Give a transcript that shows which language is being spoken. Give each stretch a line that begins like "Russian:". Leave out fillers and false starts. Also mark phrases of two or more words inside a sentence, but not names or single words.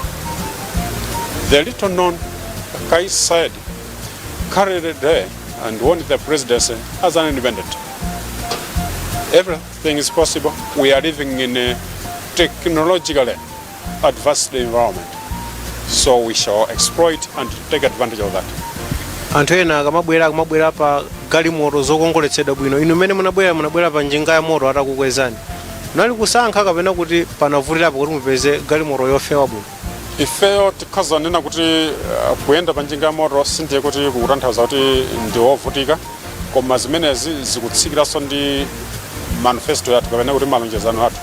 English: The little known Kais Said carried the day and won the presidency as an independent. Everything is possible. We are living in a technologically advanced environment, so we shall exploit and take advantage of that.
Nyanja: Anthu ena akamabwera pa galimoto zokongoletsedwa bwino, inu mmene munabwera pa njinga ya moto atakukwezani, nali kusankha kapena kuti panavutirapo kuti mupeze galimoto yofewa bwino? Ifeyo tikazanena kuti kuyenda pa njinga ya moto sindiye kuti kukutanthauza kuti ndi wovutika, koma zimenezi zikutsikiranso ndi manifesto yathu kapena kuti malonjezano athu.